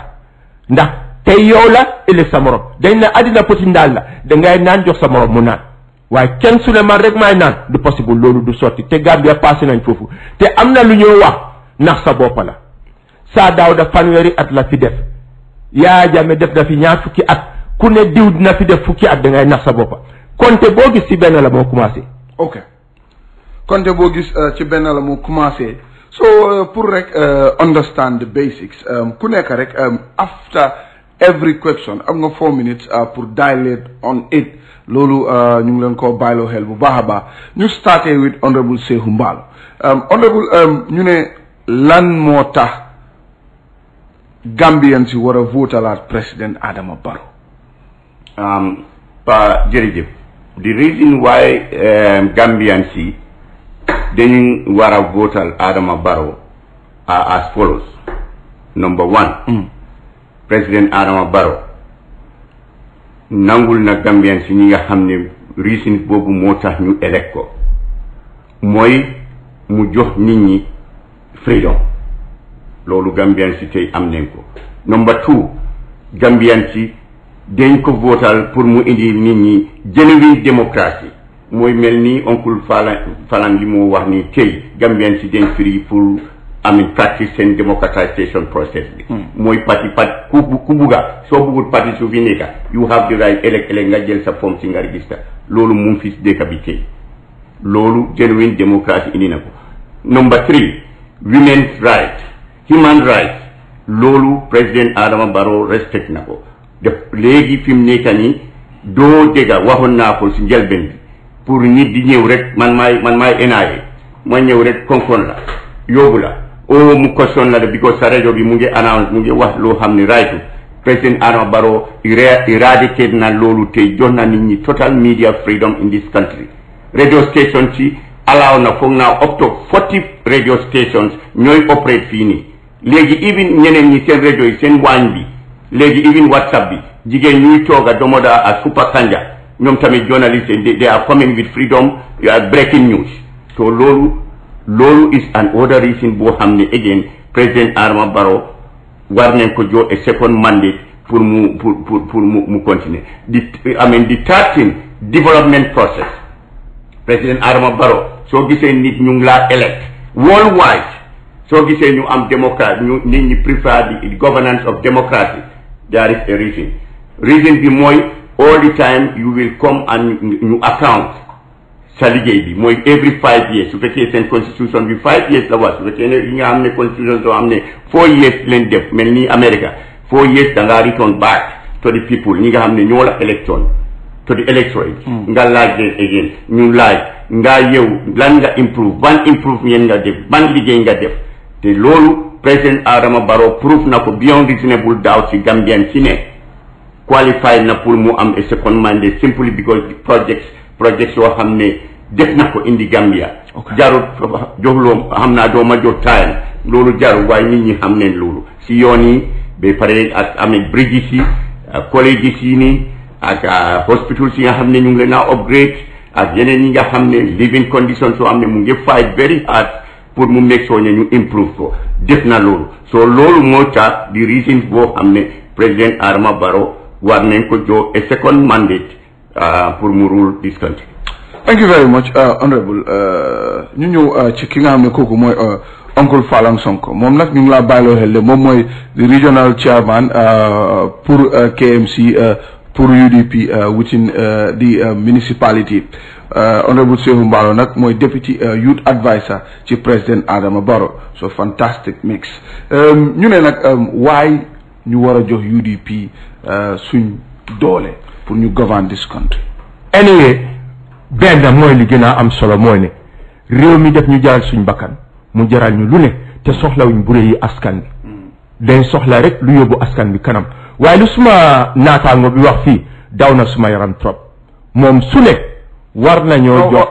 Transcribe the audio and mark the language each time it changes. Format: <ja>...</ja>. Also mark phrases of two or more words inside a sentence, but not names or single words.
<wo>ndax tey yow la ëllëg sa morom dañ na àddina poti ndaal la dangay naan jox sa morom mu naan waaye kenn su ne man rek maay naan du possible loolu du sotti te Gambia passé nañ foofu te am na lu ñoo wax ndax sa bopp la saa daaw da fanweeri at la fi def Yaya Jammeh def na fi ñaar fukki at ku ne diw dina fi def fukki at dangay nax sa boppa konte boo gis ci benn la moo commencé ok konte boo gis ci benn la moo commencé so pour rek</wo> <en>understand the basics</en> <wo>ku nekk rek</wo> <en>after every question</en> <wo>am nga 4 minutes pour</wo> <en>dilate on it</en> <wo>loolu ñu ngi leen koo bàyyiloo xel bu baax a baax ñu starté</wo> <en>with honorable</en> <wo>Seeku Mbaalo honorable ñu ne lan moo tax Gambian si war a votalaat président Adama Barrow pa jërëjëf</wo> <en>the reason why</en> <wo>Gambian si dañu war a votal Adama Barrow</wo> <en>are as follows.</en> <wo>Number 1 président Adama Barrow nangul na Gambian si ñi nga xam ne reason boobu moo tax ñu elect ko mooy mu jox nit ñi freedom loolu Gambian si tey am nañ ko. Number 2 Gambian si dañ ko votal pour mu indi nit ñi genuine démocratie mooy mel ni oncle Falan li mu wax ni tey Gambian si dañ free pour practice seen</wo> <en>democratization process</en> <wo>bi mooy parti ku bugga soo buggul parti su fi nekka</wo> <en>you have the right elect</en> <wo>nga jël sa forme si nga register loolu mu ngi fi dëkk bi tey loolu genuine démocratie indi na ko. Number 3</wo> <en>women's rights human rights</en> <wo>loolu président Adama Barrow respect na ko def léegi fi mu nekk nii doo dégga waxoon naa ko si njëlbeen bi pour nit di ñëw rek man maay NIA ma ñëw rek konkon la yóbbu la mu question la de because sa rajo bi mu ngi announce mu ngi wax loo xam ne right président Adama Barrow eradicate na loolu tey jox na nit ñi</wo> <en>total media freedom in this country. Radio station</en> <wo>ci allow na foog naa</wo> <en>up to 40 radio stations</en> <wo>ñooy operate fii nii léegi even ñeneen ñi seen rajo yi seen waañ bi léegi even WhatsApp bi jigéen ñuy tooga domoda a Super Kanja ñoom tamit journaliste</wo> <en>they are coming with freedom breaking news</en> <wo>so loolu</wo> <en>is an other reason</en> <wo>boo xam ne again président Adama Barrow war nañ ko jox</wo> <en>a second mandate</en> <wo>pour mu continuer</wo> <en>the third thing development process</en> <wo>président Adama Barrow soo gisee nit ñu ngi laa elect worldwide soo gisee ñu am démocratie ñu nit ñi</wo> <en>prefer the governance of democracy there is a reason</en> <wo>bi mooy</wo> <en>all the time you will come and</en> <wo>ñu account sa liggéey bi mooy</wo> <en>every 5 years</en> <wo>su fekkee seen constitution bi</wo> <en>5 years</en> <wo>la wax su fekkee ne yi nga xam ne constitution soo xam ne</wo> <en>4 years</en> <wo>leen def mel ni America</wo> <en>4 years</en> <wo>da ngaa</wo> <en>return back to the people</en> <wo>ñi nga xam ne ñoo la electoon</wo> <en>to the electorate</en> <wo>nga laaj leen again ñu laaj nga yow lan nga improve ban improvement nga def ban liggéey nga def te loolu président Adama Barrow proof na ko</wo> <en>beyond reasonable doubt</en> <wo>ci Gambian ci ne qualified na pour mu am</wo> <en>a second mandate simply</en> <wo>because projects yoo xam ne def na ko indi Gambia jarut joxloo xam naa doo ma jox time loolu jarut waaye nit ñi xam neen loolu si yoon yi ba pare ak bridges yi ak colleges yi nii ak hospitals yi nga xam ne ñu ngi leen a upgrade ak yeneen yi nga xam ne</wo> <en>living conditions</en> <wo>soo xam ne mu ngi</wo> <en>fight very hard</en> <wo>pour mu</wo> <en>make sure</en> <wo>ñu improve ko def na loolu so loolu moo tax di reason boo xam ne président Adama Barrow war nañ ko jox</wo> <en>a second mandate</en> <wo>pour mu</wo> <en>rule this country. Thank you very much honorable</en> <wo>ñu ñëw ci ki nga xam ne kooku mooy Uncle Falang Sonko moom nag ñu ngi laa bàyyiloo xel de moom mooy</wo> <en>the regional chairman</en> <wo>pour KMC pour UDP</wo> <en>within the municipality honorable</en> <wo>Sehu Mballo nag mooy</wo> <en>deputy youth advisor</en> <wo>ci président Adama Barrow</wo> <en>so fantastic mix</en> <wo>ñu ne nag waaye ñu war a jox UDP suñ doole pour ñu</wo> <en>govern this country.</en> <wo>anyway benn mooy li gën a am solo mooy ne réew mi def ñu jaral suñ bakkan mu jaral ñu lu ne te soxlawuñ bu yi askan bi dañ soxla rek lu yóbbu askan bi kanam waaye lu suma naataango bi wax fii daw na suma yaram trop moom su ne war nañoo jox</wo>